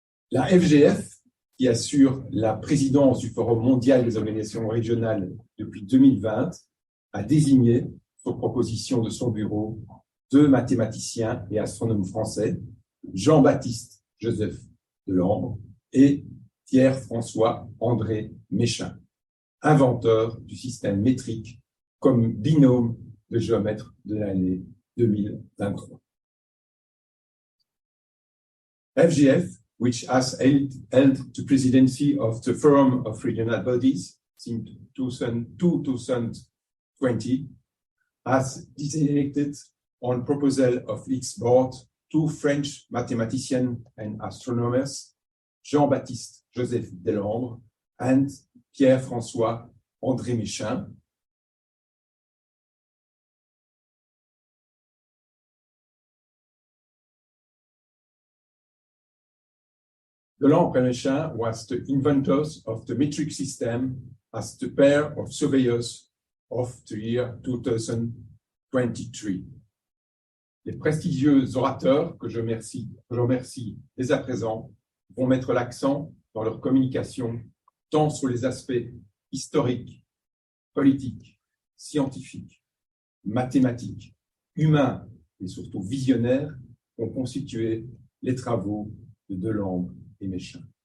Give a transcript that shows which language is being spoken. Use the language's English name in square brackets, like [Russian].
[French] La FGF, qui assure la présidence du Forum mondial des organisations régionales depuis 2020, a désigné, sur proposition de son bureau, 2 mathématiciens et astronomes français, Jean-Baptiste Joseph Delambre et Pierre-François André Méchain, inventeurs du système métrique comme binôme de géomètres de l'année 2023. [English] FGF, which has held the presidency of the Forum of Regional Bodies since 2020, has designated on proposal of its board 2 French mathematicians and astronomers, Jean-Baptiste Joseph Delambre and Pierre-François André Méchain. Delambre and Méchain was the inventors of the metric system as the pair of surveyors of the year 2023. [French] Les prestigieux orateurs que je remercie dès à présent vont mettre l'accent dans leur communication tant sur les aspects historiques, politiques, scientifiques, mathématiques, humains et surtout visionnaires qu'ont constitué les travaux de Delambre et Méchain.